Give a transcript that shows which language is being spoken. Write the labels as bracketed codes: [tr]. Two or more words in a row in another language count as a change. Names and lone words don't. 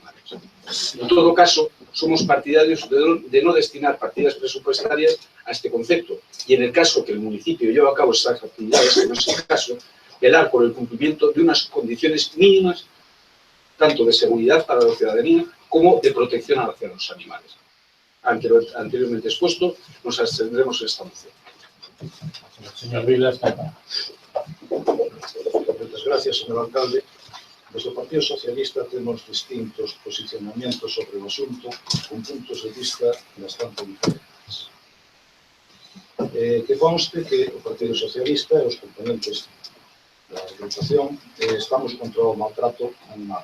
[es] En todo caso, somos partidarios de no destinar partidas presupuestarias a este concepto y en el caso que el municipio lleve a cabo estas actividades, que no es el caso, velar por el cumplimiento de unas condiciones mínimas tanto de seguridad para la ciudadanía como de protección hacia los animales. Ante lo anteriormente expuesto, nos abstendremos en esta moción. Señor Vila, está acá. Muchas gracias, señor alcalde. [gl] Desde o Partido Socialista temos distintos posicionamientos sobre o asunto con puntos de vista bastante diferentes. Que conste que o Partido Socialista e os componentes da agrupación estamos contra o maltrato animal.